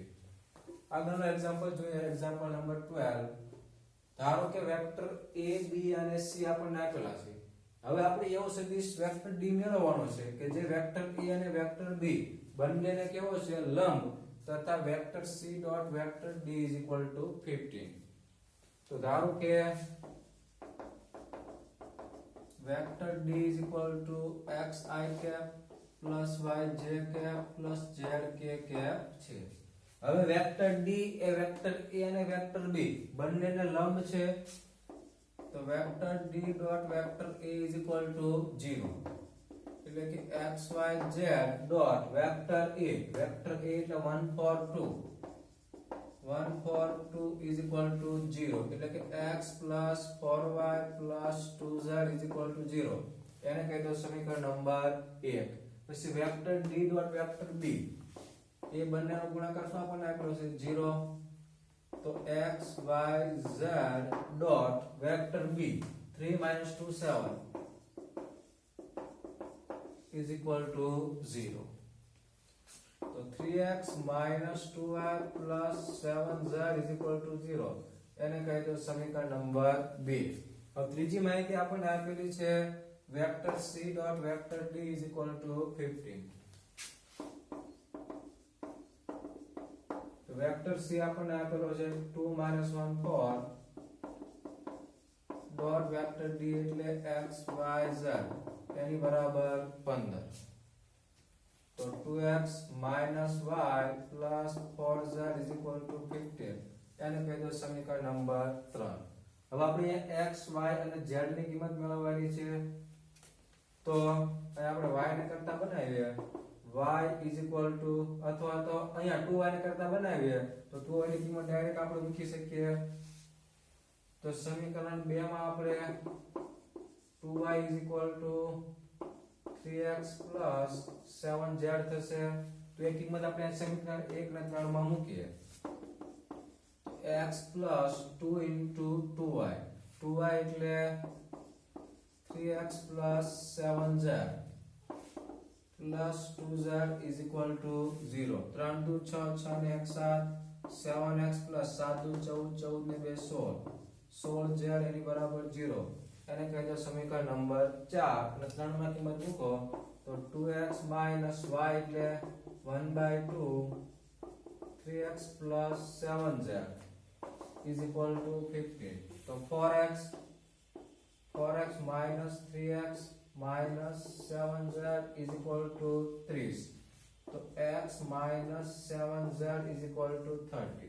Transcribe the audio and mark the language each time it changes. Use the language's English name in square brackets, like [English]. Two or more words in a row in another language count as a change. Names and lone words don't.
[Gujarati] આગળનો એક્ઝામ્પલ જોઈએ, [English] example number [Gujarati] 12. ધારો કે વેક્ટર a b અને c આપણને આપેલા છે. હવે આપણે એવો સદિશ વેક્ટર d મેળવવાનો છે કે જે વેક્ટર a અને વેક્ટર b બંનેને કેવો છે લંબ તથા વેક્ટર c ડોટ વેક્ટર d [English] is equal to [Gujarati] 15. તો ધારો કે [English] વેક્ટર d is equal to xi cap plus yj cap plus zk cap છે. [Gujarati] હવે વેક્ટર d એ વેક્ટર a અને વેક્ટર b બંનેને લંબ છે, તો વેક્ટર d ડોટ વેક્ટર a [English] is equal to [Gujarati] 0. એટલે કે xyz ડોટ વેક્ટર a, વેક્ટર a એટલે 1 4 2 [English] is equal to [Gujarati] 0. એટલે કે [English] x plus 4y plus 2z is equal to 0. [Gujarati] એને કહી દો સમીકરણ નંબર 1. પછી વેક્ટર d ડોટ વેક્ટર b એ બંનેનો ગુણાકાર શું આપણને આપ્યો છે 0. તો x y z ડોટ વેક્ટર b 3 - 2 7 [English] is equal to [Gujarati] 0. [English] તો 3x - 2y plus 7z is equal to 0. [Gujarati] એને કહી દો સમીકરણ નંબર 2. હવે ત્રીજી માહિતી આપણને આપેલી છે વેક્ટર c ડોટ વેક્ટર d [English] is equal to [Gujarati] 15. તો વેક્ટર c આપણને આપેલો છે 2 - 1 4 ડોટ વેક્ટર d એટલે x y z એની બરાબર 15. [English] તો 2x minus y plus 4z is equal to 15. [Gujarati] એને કહી દો સમીકરણ નંબર 3. હવે આપણે x y અને z ની કિંમત મેળવવાની છે, તો આપણે y ને કરતા બનાવીએ y [English] is equal to [Gujarati] અથવા તો અહીંયા 2y ને કરતા બનાવીએ તો 2y ની કિંમત ડાયરેક્ટ આપણે મૂકી શકીએ. તો સમીકરણ 2 માં આપણે 2y [English] is equal to 3x plus 7z [Gujarati] થશે. તો એ કિંમત આપણે સમીકરણ 1 અને 3 માં મૂકીએ. [English] x plus 2 into 2y, 2y એટલે 3x plus 7z plus 2z is equal to 0. [Gujarati] 3 દુ 6 6 ને 1 7, 7x plus 7 દુ 14 14 ને 2 16, 16z એની બરાબર 0. એને કહી દો સમીકરણ નંબર 4 અને 3 માં કિંમત મૂકો તો 2x minus y એટલે 1/2 3x plus 7z [English] is equal to [Gujarati] 15. [English] તો 4x minus 3x minus 7z is equal to 30. તો x minus 7z is equal to 30.